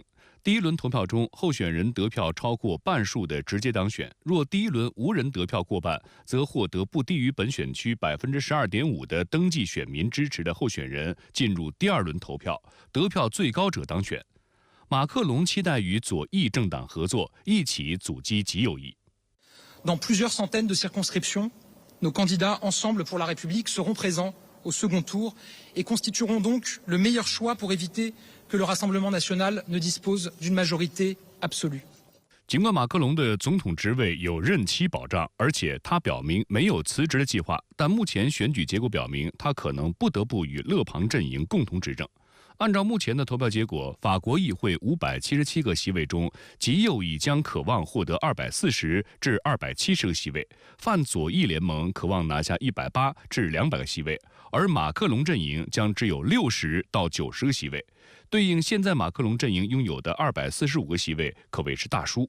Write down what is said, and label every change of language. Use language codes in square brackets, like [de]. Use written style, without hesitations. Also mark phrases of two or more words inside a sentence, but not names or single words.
[zh] 第1轮投票中，候选人得票超过半数的直接当选；若第1轮无人得票过半，则获得不低于本选区12.5%的登记选民支持的候选人进入第2轮投票，得票最高者当选。马克龙期待与左翼政党合作，一起阻击极右翼。 [fr] Dans plusieurs centaines de circonscriptions, nos candidats Ensemble pour la République seront présents au second tour et constitueront donc le meilleur choix pour éviter que le Rassemblement national ne dispose d'une majorité absolue. [zh] 尽管马克龙的总统职位有任期保障，而且他表明没有辞职的计划，但目前选举结果表明，他可能不得不与勒庞阵营共同执政。按照目前的投票结果，法国议会577个席位中，极右翼将渴望获得240至270个席位，泛左翼联盟渴望拿下180至200个席位，而马克龙阵营将只有60到90个席位，对应现在马克龙阵营拥有的245个席位，可谓是大输。